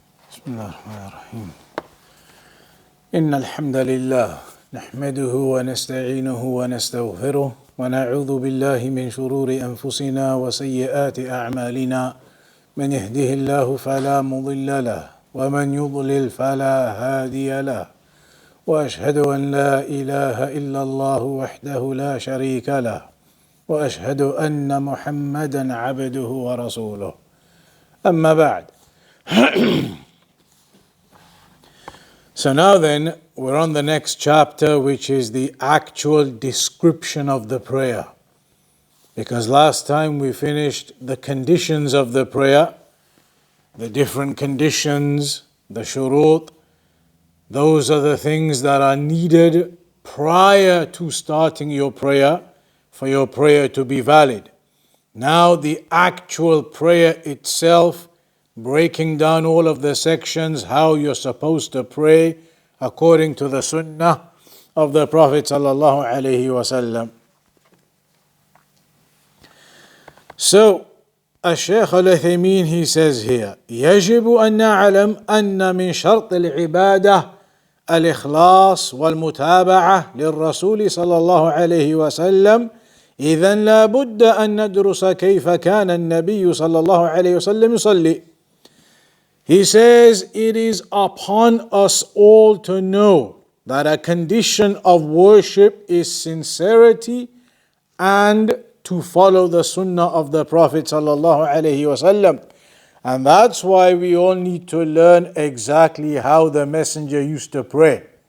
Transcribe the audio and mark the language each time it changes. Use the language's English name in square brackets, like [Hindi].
[Arabic] بسم الله الرحمن الرحيم إن الحمد لله نحمده ونستعينه ونستغفره ونعوذ بالله من شرور أنفسنا وسيئات أعمالنا من يهده الله فلا مضل له ومن يضلل فلا هادي له وأشهد أن لا إله إلا الله وحده لا شريك له وأشهد أن محمدا عبده ورسوله أما بعد. [English] So now then, we're on the next chapter, which is the actual description of the prayer. Because last time we finished the conditions of the prayer, the different conditions, the shurut, those are the things that are needed prior to starting your prayer for your prayer to be valid. Now the actual prayer itself, breaking down all of the sections, how you're supposed to pray according to the sunnah of the Prophet sallallahu alaihi wasallam. So, Sheikh Uthaymeen, he says here, [Arabic] يجب أن نعلم أن من شرط العبادة الإخلاص والمتابعة للرسول صلى الله عليه وسلم. إذن لا بد أن ندرس كيف كان النبي صلى الله عليه وسلم يصلي. [English] He says it is upon us all to know that a condition of worship is sincerity and to follow the sunnah of the Prophet sallallahu alaihi wasallam. And that's why we all need to learn exactly how the Messenger used to pray.